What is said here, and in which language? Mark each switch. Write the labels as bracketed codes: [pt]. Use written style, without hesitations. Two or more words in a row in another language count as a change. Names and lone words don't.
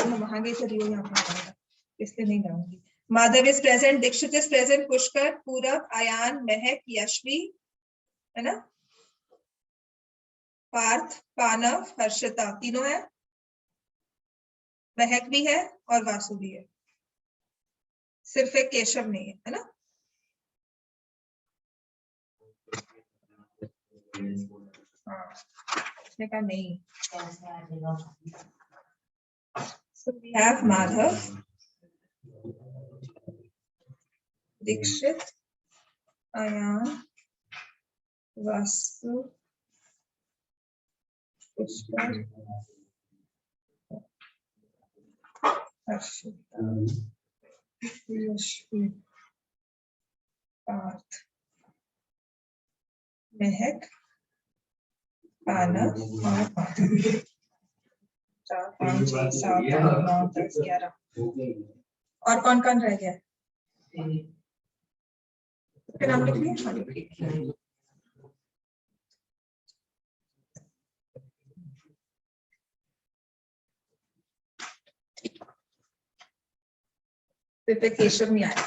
[hi] मैं वहां गई चली हूँ, यहाँ पर इसलिए नहीं जाऊंगी. माधव [en] is present, [hi] दीक्षित [en] is present, [hi] पुष्कर, पूरब, आयान, महक, यशवी, है ना, पार्थ, पानव, हर्षिता, तीनों है. महक भी है और वासु भी है. सिर्फ एक केशव नहीं है ना? हाँ, उसने कहा नहीं. [en] So we have Madhav, Dikshit, Ayan, Vasu, Pushkar, Harshita, Yashvi, Parth, Mehak, Panav और माधव. 4 5 6 7 8 9 10 11. [hi] और कौन कौन रह गया? नाम लिख लिया. केशव नहीं आया.